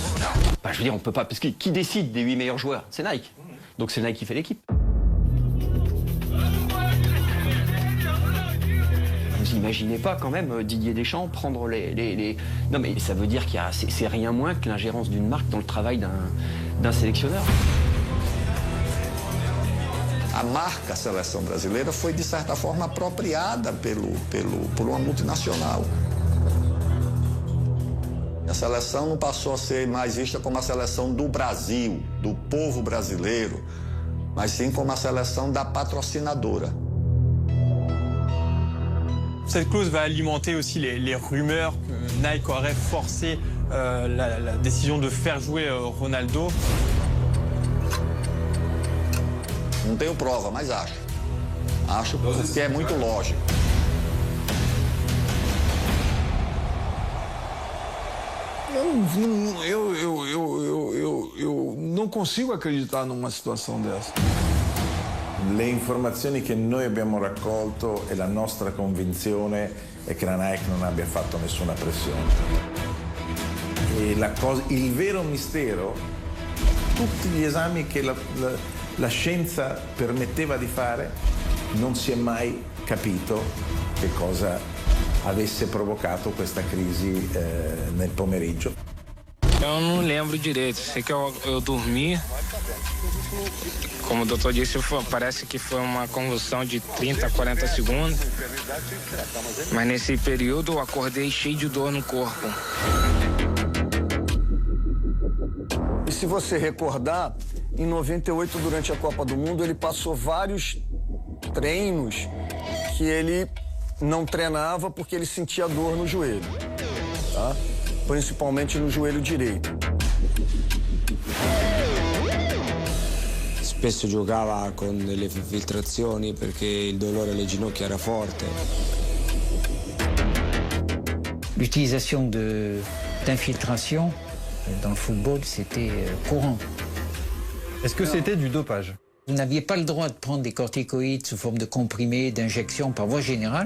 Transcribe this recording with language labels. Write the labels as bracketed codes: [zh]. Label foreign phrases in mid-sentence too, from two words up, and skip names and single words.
[fr] Bah, je veux dire, on peut pas... Parce que qui décide des 8 meilleurs joueurs? C'est Nike. Donc c'est Nike qui fait l'équipe. Vous imaginez pas quand même Didier Deschamps prendre les... Non mais ça veut dire qu'il y a... C'est rien moins que l'ingérence d'une marque dans le travail d'un sélectionneur. [pt] A marca seleção brasileira foi, de certa forma, apropriada por uma multinacional. A seleção não passou a ser mais vista como a seleção do Brasil, do povo brasileiro, mas sim como a seleção da patrocinadora. [fr] Cette clause va alimenter aussi les rumeurs que Nike aurait forcé la décision de faire jouer Ronaldo. [pt] Não tenho prova, mas acho. Acho porque é muito lógico. Eu não consigo acreditar numa situação dessa. [it] Le informazioni che noi abbiamo raccolto e la nostra convinzione è che la Nike non abbia fatto nessuna pressione. E il vero mistero, tutti gli esami che la scienza permetteva di fare, non si è mai capito che cosa avesse provocato questa crisi nel pomeriggio. [pt] Eu não lembro direito, sei que eu dormi. Como o doutor disse, parece que foi uma convulsão de 30 a 40 segundos. Mas nesse período eu acordei cheio de dor no corpo. E se você recordar, em 98, durante a Copa do Mundo, ele passou vários treinos que ele não treinava porque ele sentia dor no joelho, tá? Principalmente no joelho direito. [it] Spesso giocava con delle infiltrazioni perché il dolore alle ginocchia era forte. [fr] L'utilisation d'infiltration dans le football, c'était courant. Est-ce que c'était du dopage? Vous n'aviez pas le droit de prendre des corticoïdes sous forme de comprimés, d'injections par voie générale.